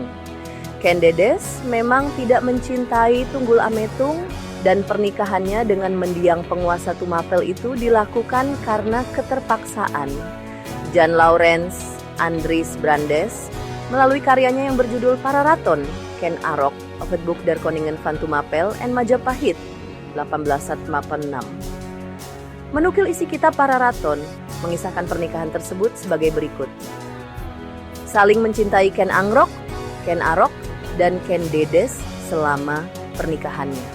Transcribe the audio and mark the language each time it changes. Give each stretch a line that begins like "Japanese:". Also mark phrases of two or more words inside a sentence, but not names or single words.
Indonesian: Ken Dedes memang tidak mencintai Tunggul Ametung dan pernikahannya dengan mendiang penguasa Tumapel itu dilakukan karena keterpaksaan. Jan Laurens Andries Brandes melalui karyanya yang berjudul Pararaton, Ken Arok, of het Boek der Koningen van Tumapel en Majapahit, 1886. Menukil isi kitab Pararaton, mengisahkan pernikahan tersebut sebagai berikut. Saling mencintai Ken Arok, dan Ken Dedes selama pernikahannya.